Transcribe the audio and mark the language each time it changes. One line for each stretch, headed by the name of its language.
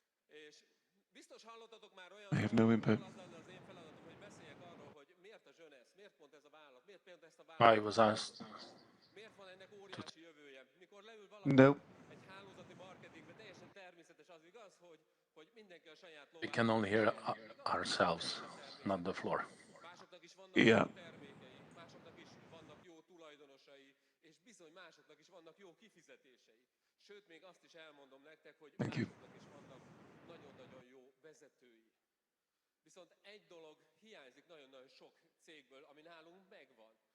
Hungarian: És biztos hallottatok már olyan
English: I have no input.
Hungarian: az lenne az én feladatom, hogy beszéljek arról, hogy miért a Jeunesse, miért pont ez a vállalat, miért pont ezt a vállalatot.
English: I was asked
Hungarian: Miért van ennek óriási jövője? Mikor leül valaki
English: No.
Hungarian: egy hálózati marketingbe, teljesen természetes az igaz, hogy mindenki a saját
English: we can only hear ourselves, not the floor.
Hungarian: Másoknak is vannak Yeah. jó termékei, másoknak is vannak jó tulajdonosai, és bizony másoknak is vannak jó kifizetései. Sőt, még azt is elmondom nektek, hogy
English: Thank you.
Hungarian: másoknak is vannak nagyon-nagyon jó vezetői. Viszont egy dolog hiányzik nagyon-nagyon sok cégből, ami nálunk megvan.